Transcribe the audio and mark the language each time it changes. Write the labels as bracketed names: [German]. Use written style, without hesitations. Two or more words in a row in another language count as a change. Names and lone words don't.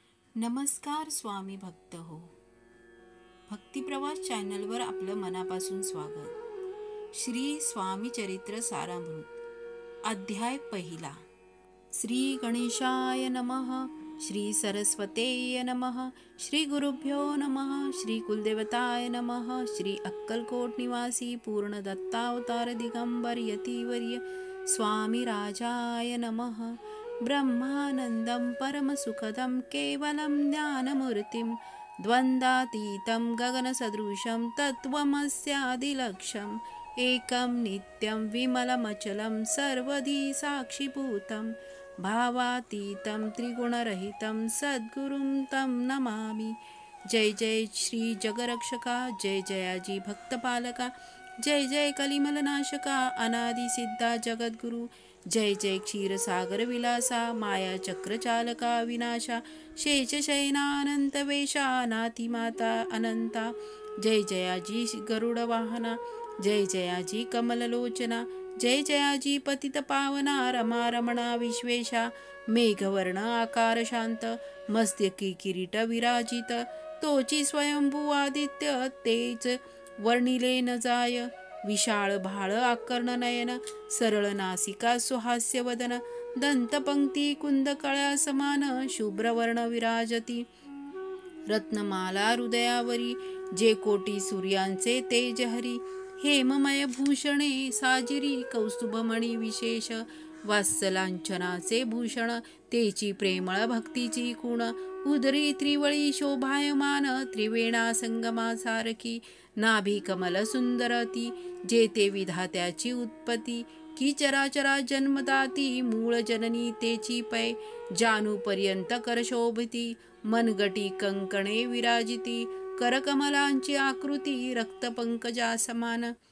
[Marathi] नमस्कार स्वामी भक्त हो. भक्तिप्रवास चॅनलवर आपलं मनापासून स्वागत. श्री स्वामी चरित्र सारामृत अध्याय पहिला. [Sanskrit] श्री गणेशाय नमः. श्री सरस्वतेय नमः. श्री गुरुभ्यो नमः. श्री कुलदेवताय नमः. श्री अक्कलकोट निवासी पूर्ण दत्तावतार दिगंबर यतिवर्य स्वामी राजाय नमः. ब्रह्मानन्दं परमसुखदं केवलं ज्ञानमूर्तिं द्वन्द्वातीतं गगनसदृशं तत्त्वमस्यादिलक्ष्यम् एकं नित्यं विमलमचलं सर्वधी साक्षिभूतं भावातीतं त्रिगुणरहितं सद्गुरुं तं नमामि. [Marathi] जय जय श्री जगरक्षका, जय जयाजी भक्तपालका, जय जय कलिमलनाशका अनादि सिद्धा जगद्गुरु, जय जय क्षीरसागर विलासा माया चक्रचालका विनाशा शेषशयनानंत वेशा नाती माता अनंता. जय जयाजी गरुड वाहना, जय जयाजी कमललोचना, जय जयाजी पतित पावना रमा रमणा विश्वेशा. मेघवर्ण आकार शांत मस्तकी किरीट विराजित तोची स्वयंभू आदित्य तेज वर्णिले न जाय. विशाळ भाळ आकर्ण नयन सरळ नासिका सुहास्य वदन दंतपंक्ती कुंदकळ्या समान शुभ्रवर्ण विराजती. रत्नमाला हृदयावरी जे कोटी सूर्यांचे तेज हरी. हेममय भूषणे साजिरी कौस्तुभमणी विशेष वात्सलांचनाचे भूषण तेची प्रेमळ भक्तीची कुण. उदरी त्रिवळी शोभायमान त्रिवेणा संगमा सारखी नाभी कमल सुंदरती जेते विधात्याची उत्पत्ती की चराचरा जन्मदाती मूळ जननी तेची पै जानूपर्यंत करशोभिती मनगटी कंकणे विराजिती करकमलांची आकृती रक्तपंकजा समान.